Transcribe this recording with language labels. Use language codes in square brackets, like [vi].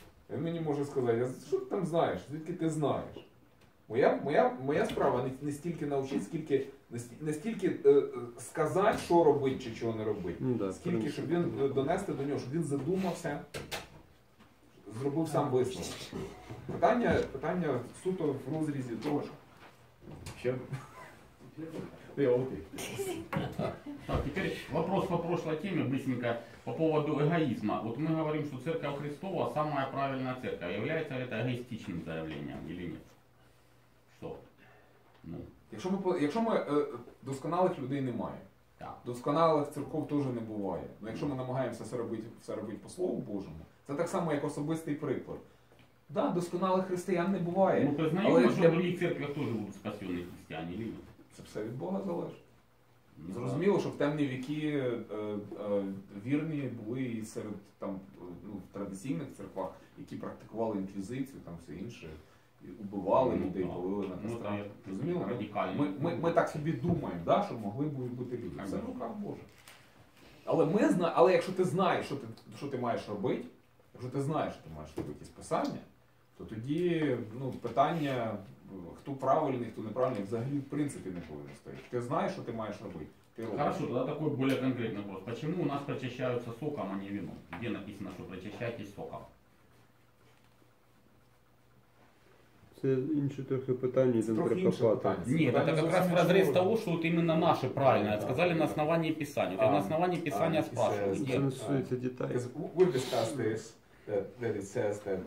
[uk] Він мені може сказати, а що ти там знаєш, звідки ти знаєш? Моя справа не стільки навчити, не стільки сказати, що робити чи чого не робити, скільки, щоб він донести до нього, щоб він задумався, зробив сам висновок. Питання суто в розрізі того, що... [ru] Так, теперь вопрос по прошлой теме, быстренько, по поводу эгоизма. Вот мы говорим, что Церковь Христова самая правильная церковь. Является ли это эгоистичным заявлением или нет? Что? Ну. [uk] Якщо ми досконалих людей немає, так. Досконалих церков теж не буває. Но якщо ми намагаємося все робити по Слову Божому, це так само, як особистий приклад. Да, досконалих християн не буває. Ну, признаємо, що в других церквях теж будуть спасені християни, чи ні? Це все від Бога залежить. Зрозуміло, що в темні віки вірні були і серед в традиційних церквах, які практикували інквізицію, там все інше, і убивали людей, палили на кострах. Зрозуміло? Ми так собі думаємо, да, що могли б бути люди. Це в руках Божих. Але якщо ти знаєш, що ти маєш робити, якщо ти знаєш, що ти маєш робити із писання, то тоді питання, хто правильний, хто неправильний, взагалі в принципі не повинен стояти. Ти знаєш, що ти маєш робити. [ru] Хорошо, тогда такой более конкретный вопрос. Почему у нас прочищаются соком, а не вином? Где написано, что прочищайтесь соком? [uk] Це інше трохи питання, там трохи інше треба питання. копати. [ru] Нет, это как раз в разрез того, что вот именно наше правильное сказали на основании Писания. Вот я на основании Писания спрашиваю. [uk] Це не стосується дітей. [en] Because we've discussed this, that it says that